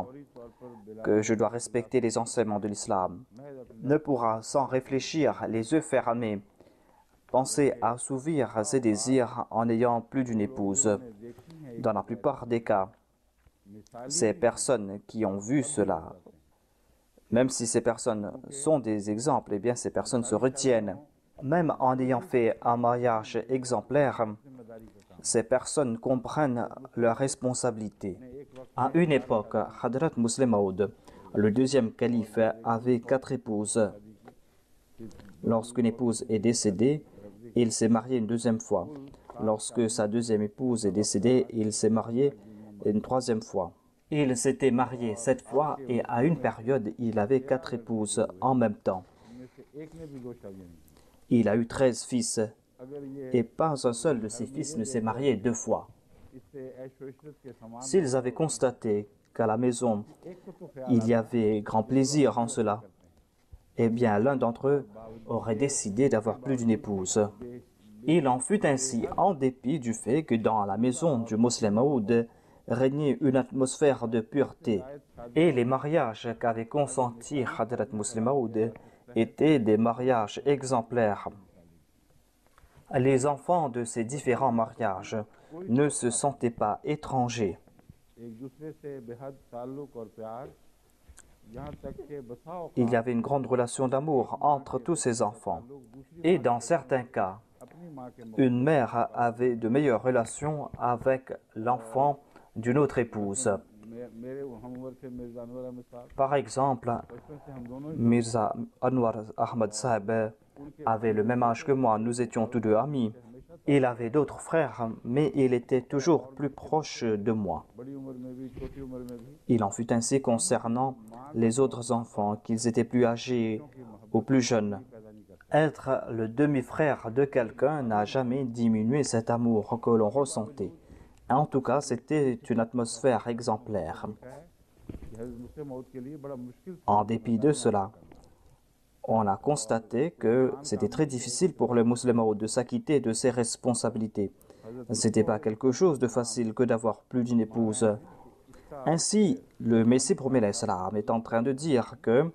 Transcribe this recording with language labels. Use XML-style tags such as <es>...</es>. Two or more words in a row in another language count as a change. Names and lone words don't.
<ur>شعوری طور پر بلا</ur> <fr>que je dois respecter les enseignements de l'islam</fr> <ur>محض اپنی</ur> <fr>ne pourra, sans réfléchir, les yeux fermés, penser à assouvir ses désirs en ayant plus d'une épouse.</fr> <ur>دیکھی ہے</ur> <fr>Dans la plupart des cas,</fr> <ur>मिसाल</ur> <fr>ces personnes qui ont vu cela, même si ces personnes sont des exemples, eh bien ces personnes se retiennent. Même en ayant fait un mariage exemplaire,</fr> <ur>ذمہ داری کا کام</ur> <fr>ces personnes comprennent leurs responsabilités.</fr> <ur>ایک وقت</ur> <fr>À une époque, Hadrat Muslim Maud, le deuxième calife, avait 4 épouses. Lorsqu'une épouse est décédée, il s'est marié une deuxième fois. Lorsque sa deuxième épouse est décédée, il s'est marié une troisième fois. Il s'était marié 7 fois et à une période, il avait 4 épouses en même temps.</fr> <ur>ان میں سے ایک نے بھی 2 شادیاں نہیں</ur> <fr>Il a eu 13 fils</fr> <ur>اگر یہ</ur> <fr>et pas un seul de ses fils ne s'est marié 2 fois.</fr> <ur>اس سے عیش و عشرت کے سامان</ur> <fr>S'ils avaient constaté qu'à la maison,</fr> <ur>ایک کو تو خیال</ur> <fr>il y avait grand plaisir en cela, eh bien l'un d'entre eux aurait décidé d'avoir plus d'une épouse. Il en fut ainsi en dépit du fait que dans la maison du Muslim Maud régnait une atmosphère de pureté et les mariages qu'avait consentis Hadrat Muslim Maud étaient des mariages exemplaires. Les enfants de ces différents mariages ne se sentaient pas étrangers.</fr> <ur>ایک دوسرے سے بے حد تعلق اور پیار یہاں تک کے بسا</ur> <fr>Il y avait une grande relation d'amour entre tous ces enfants.</fr> <ur>لوگ دوسری</ur> <fr>Et dans certains cas,</fr> <ur>اپنی ماں کے</ur> <fr>une mère avait de meilleures relations avec l'enfant d'une autre épouse.</fr> <ur>میرے ہم عمر کے مرزا انور احمد صاحب</ur> <fr>Par exemple,</fr> <ur>بچپن سے ہم دونوں ہی</ur> <fr>Mirza Anwar Ahmad Sahib avait le même âge que moi, nous étions tous deux amis. Il avait d'autres frères, mais il était toujours plus proche de moi.</fr> <ur>بڑی عمر میں بھی چھوٹی عمر میں بھی</ur> <fr>Il en fut ainsi concernant les autres enfants, qu'ils étaient plus âgés ou plus jeunes.</fr> <ur>پیدا نہیں کرتا</ur> <fr>Être le demi-frère de quelqu'un n'a jamais diminué cet amour que l'on ressentait. En tout cas, c'était une atmosphère exemplaire.</fr> <ur>ہے کہ حضرت مسلم موت کے لیے بڑا مشکل تھا</ur> <fr>En dépit de cela, on a constaté que c'était très difficile pour le musulman de s'acquitter de ses responsabilités. C'était pas quelque chose de facile que d'avoir plus d'une épouse. Ainsi, le Messie promis l'Islam est en train de dire que</fr>